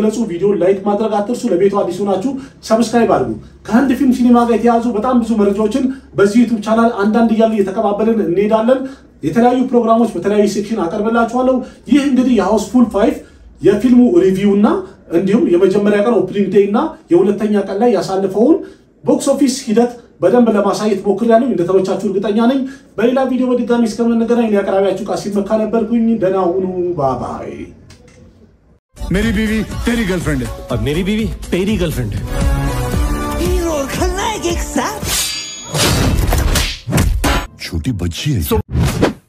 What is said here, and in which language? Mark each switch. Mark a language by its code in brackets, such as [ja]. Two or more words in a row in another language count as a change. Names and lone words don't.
[am] ግለጹ። ቪዲዮን ላይክ ማድረግ አትርሱ። ለቤቱ አዲስ ሆናችሁ ሰብስክራይብ አድርጉ። ከህንድ ፊልም ሲኒማ ጋር የተያዙ በጣም ብዙ መረጃዎችን በዚህ [en] YouTube channel [am] አንዳንድ እያሉ እየተቀባበልን እንሄዳለን። የተለያዩ ፕሮግራሞች በተለያዩ ሴክሽን አቀርብላችኋለሁ። ይህ እንግዲህ የሃውስፉል 5 የፊልሙ ሪቪው እና እንዲሁም የመጀመሪያ ቀን [en] opening day [am] እና የሁለተኛ ቀን ላይ ያሳለፈውን [en] box office [am] ሂደት በደንብ ለማሳየት ሞክሬያለሁ። እንደተመቻችሁ እርግጠኛ ነኝ። በሌላ ቪዲዮ በድጋሚ እስከምንገናኝ ያቀራቢያችሁ ቃሲም መካ ነበርኩኝ። ደህና ሁኑ። ባይ። [hi] मेरी बीवी तेरी गर्लफ्रेंड है और मेरी बीवी तेरी गर्लफ्रेंड है। हीरो खलनायक एक साथ छोटी बच्ची है।